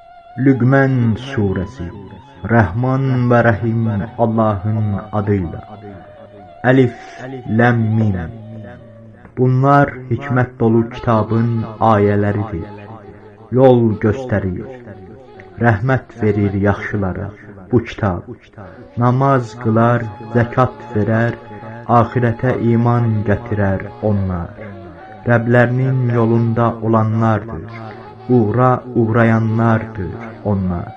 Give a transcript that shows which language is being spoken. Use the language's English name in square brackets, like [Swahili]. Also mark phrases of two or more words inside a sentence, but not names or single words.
[Turkish] Lüqman suresi. Rahman ve Rahim Allah'ın adıyla. Elif, Lem, Mim. Bunlar hikmet dolu kitabın ayeleridir. Yol gösterir, [Azerbaijani] rəhmət verir yaxşılara bu kitab. Namaz qılar, zəkat verər, ahirete iman gətirər onlar. Rəblərinin yolunda olanlardır. Uğrayanlardır onlar.